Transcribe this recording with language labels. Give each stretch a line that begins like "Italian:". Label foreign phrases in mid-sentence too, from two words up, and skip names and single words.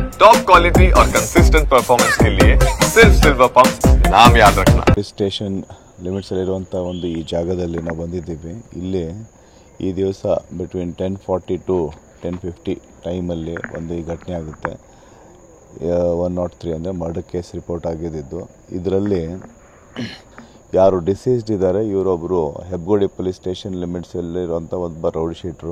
Hindi: टॉप क्वालिटी और कंसिस्टेंट परफॉर्मेंस के लिए सिर्फ सिल्वर पंप नाम याद रखना।
English: station limits
Kannada: ಅಲ್ಲಿರುವಂಥ ಒಂದು ಈ ಜಾಗದಲ್ಲಿ ನಾವು ಬಂದಿದ್ದೀವಿ. ಇಲ್ಲಿ ಈ ದಿವಸ
English: between 10:40 to 10:50
Kannada: ಟೈಮಲ್ಲಿ ಒಂದು ಈ ಘಟನೆ ಆಗುತ್ತೆ. 103 ಅಂದರೆ
English: murder case report
Kannada: ಆಗಿದ್ದು. ಇದರಲ್ಲಿ ಯಾರು ಡಿಸೀಸ್ಡ್ ಇದ್ದಾರೆ ಇವರೊಬ್ಬರು ಹೆಬ್ಬಗೋಡಿ
English: police station
Kannada: ಲಿಮಿಟ್ಸಲ್ಲಿರುವಂಥ ಒಬ್ಬ
English: rowdy sheeter.